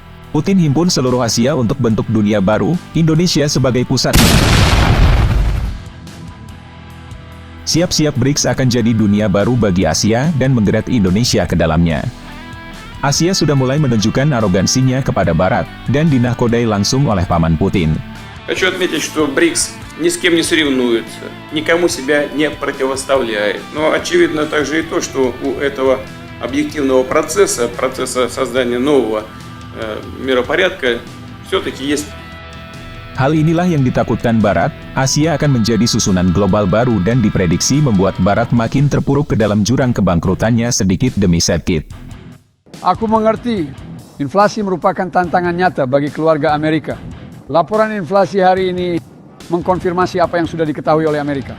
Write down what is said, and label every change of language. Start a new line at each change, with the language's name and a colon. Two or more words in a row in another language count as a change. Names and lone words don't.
Indonesian: Putin himpun seluruh Asia untuk bentuk dunia baru, Indonesia sebagai pusatnya. Siap-siap BRICS akan jadi dunia baru bagi Asia dan menggeret Indonesia ke dalamnya. Asia sudah mulai menunjukkan arogansinya kepada Barat, dan dinahkodai langsung oleh paman Putin.
Russian: Хочу отметить, что БРИКС ни с кем не соревнуется, никому себя не противоставляет. Но очевидно также и то, что у этого объективного процесса создания нового миропорядка, все-таки есть.
Indonesian: Hal inilah yang ditakutkan Barat, Asia akan menjadi susunan global baru dan diprediksi membuat Barat makin terpuruk ke dalam jurang kebangkrutannya sedikit demi sedikit. Aku mengerti, inflasi merupakan tantangan nyata bagi keluarga Amerika. Laporan inflasi hari ini mengkonfirmasi apa yang sudah diketahui oleh Amerika.